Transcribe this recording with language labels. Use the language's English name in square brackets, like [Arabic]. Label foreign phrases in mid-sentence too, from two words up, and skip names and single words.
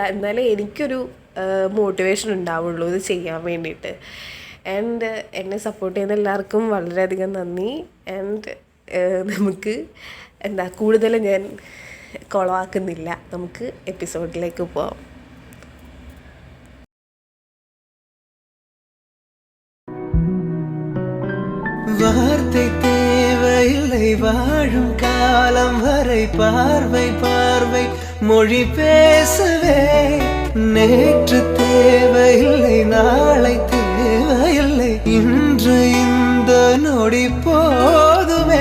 [Malayalam] എന്നാലേ എനിക്കൊരു മോട്ടിവേഷൻ ഉണ്ടാവുള്ളൂ ഇത് ചെയ്യാൻ വേണ്ടിയിട്ട്. ആൻഡ് എന്നെ സപ്പോർട്ട് ചെയ്യുന്ന എല്ലാവർക്കും വളരെയധികം നന്ദി. ആൻഡ് നമുക്ക് കൂടുതൽ ഞാൻ കുളമാക്കുന്നില്ല. നമുക്ക് എപ്പിസോഡിലേക്ക് പോവാം. [Tamil] வார்த்தை தேவையில்லை வாழும் காலம் வரை பார்வை பார்வை மொழி பேசவே. நேற்று தேவையில்லை நாளை தேவையில்லை இன்று இந்த நொடி போதுமே.